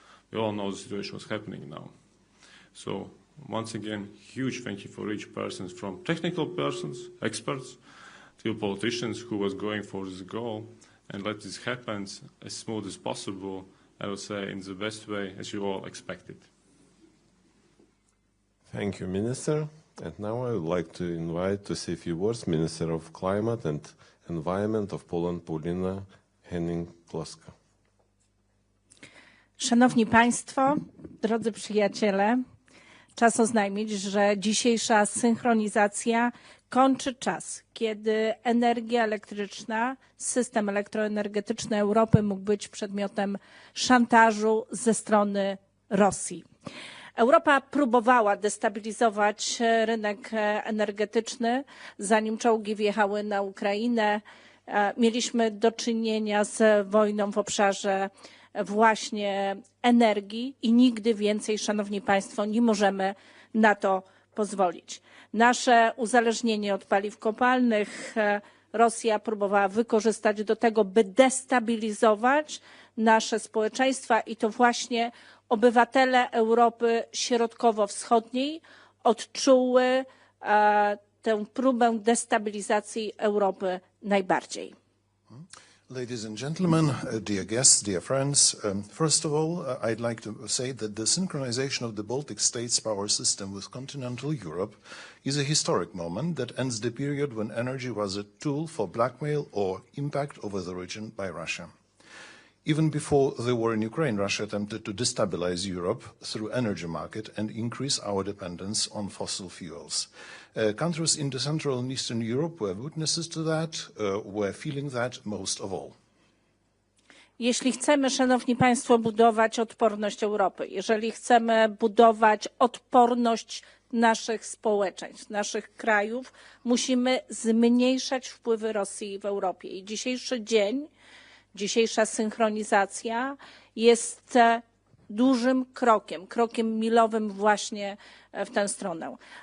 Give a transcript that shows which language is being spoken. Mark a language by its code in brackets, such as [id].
[en] We all know the situation was happening now. So once again, huge thank you for each person, from technical persons, experts, to politicians who was going for this goal, and let this happen as smooth as possible, I would say in the best way as you all expected. Thank you, Minister. And now I would like to invite to say a few words Minister of Climate and Environment of Poland, Paulina, Hennig, Kloska. [pl] Szanowni Państwo, Drodzy przyjaciele, czas oznajmić, że dzisiejsza synchronizacja kończy czas, kiedy energia elektryczna, system elektroenergetyczny Europy mógł być przedmiotem szantażu ze strony Rosji. Europa próbowała destabilizować rynek energetyczny, zanim czołgi wjechały na Ukrainę. Mieliśmy do czynienia z wojną w obszarze właśnie energii i nigdy więcej, szanowni państwo, nie możemy na to pozwolić. Nasze uzależnienie od paliw kopalnych Rosja próbowała wykorzystać do tego, by destabilizować nasze społeczeństwa i to właśnie obywatele Europy Środkowo-Wschodniej odczuły tę próbę destabilizacji Europy najbardziej. [en] Ladies and gentlemen, dear guests, dear friends, first of all, I'd like to say that the synchronization of the Baltic states' power system with continental Europe is a historic moment that ends the period when energy was a tool for blackmail or impact over the region by Russia. Even before the war in Ukraine, Russia attempted to destabilize Europe through energy market and increase our dependence on fossil fuels. Countries in the Central and Eastern Europe were witnesses to that, were feeling that most of all. [pl] Jeśli chcemy, szanowni państwo, budować odporność Europy, jeżeli chcemy budować odporność naszych społeczeństw, naszych krajów, musimy zmniejszać wpływy Rosji w Europie. I dzisiejszy dzień, dzisiejsza synchronizacja jest dużym krokiem milowym właśnie w tę stronę.